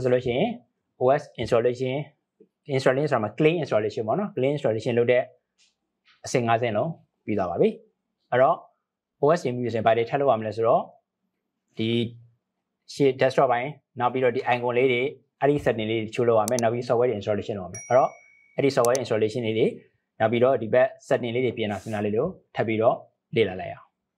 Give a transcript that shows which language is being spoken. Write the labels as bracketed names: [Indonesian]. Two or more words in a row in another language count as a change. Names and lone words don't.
[Burmese] ဆိုလို့ရှိရင် [English] OS installation [Burmese] ဆိုတာမှာ [English] clean installation [Burmese] ပေါ့နော် [English] clean installation [Burmese] လုပ်တဲ့အဆင့် 5 ဆင့်လုံးပြီးသွားပါပြီအဲ့တော့ OS ရင်းပြီးဆိုရင်ဘာတွေထပ်လုပ်ရမလဲဆိုတော့ဒီရှေ့ desktop ပိုင်းနောက်ပြီးတော့ဒီ icon လေးတွေအဲ့ဒီ setting လေးတွေချိုးလုပ်ရမယ်နောက်ပြီး [English] software installation [Burmese] လုပ်ရမယ်အဲ့တော့အဲ့ဒီ [English] software installation [Burmese] လေးတွေနောက်ပြီးတော့ဒီဘက် setting လေးတွေပြင်တာစဉ်းစားလေးလို့ထပ်ပြီးတော့လေ့လာလိုက်အောင်